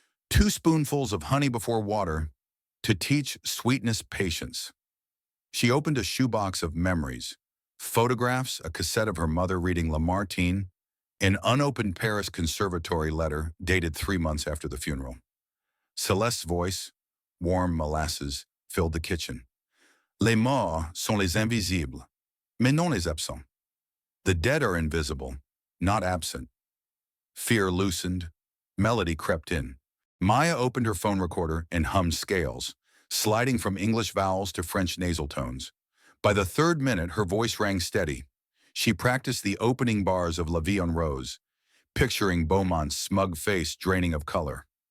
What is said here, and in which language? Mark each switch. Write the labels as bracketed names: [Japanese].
[English] 2 spoonfuls of honey before water to teach sweetness patience. She opened a shoebox of memories, photographs, a cassette of her mother reading Lamartine, an unopened Paris conservatory letter dated 3 months after the funeral. Celeste's voice, warm molasses, filled the kitchen. [French] "Les morts sont les invisibles, mais non les absents." [English] The dead are invisible, not absent. Fear loosened. Melody crept in. Maya opened her phone recorder and hummed scales, sliding from English vowels to French nasal tones. By the 3rd minute, her voice rang steady. She practiced the opening bars of La Vie en Rose, picturing Beaumont's smug face draining of color.